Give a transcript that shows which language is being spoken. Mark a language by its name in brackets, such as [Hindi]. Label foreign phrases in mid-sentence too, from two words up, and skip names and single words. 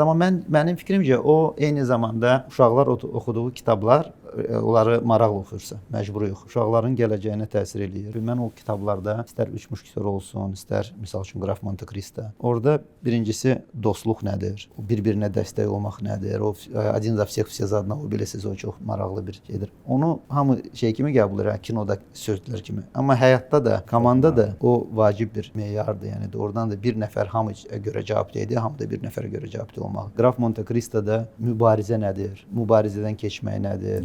[Azerbaijani] Amma mənim fikrimcə o eyni zamanda uşaqlar oxuduğu kitablar onları maraqla oxuyursa, məcburi yox. Uşaqların gələcəyinə təsir eləyir. Mən o kitablarda istər 3 müşketör olsun, istər misal üçün Qraf Monte Cristo. Orada birincisi dostluq nədir? Bir-birinə dəstək olmaq nədir? [Russian] O один за всех все за одного, [Azerbaijani] bilirsiniz, o çox maraqlı bir şeydir. Onu hamı şey kimi qəbul edir, kinoda sözdlər kimi. Amma həyatda da, komanda da o vacib bir meyardır. Yəni doğrudan da bir nəfər hamı görə cavabdehdir, hamı da bir nəfərə görə cavabdeh olmalı. Qraf Monte Cristo'da mübarizə nədir? Mübarizədən keçmək nədir?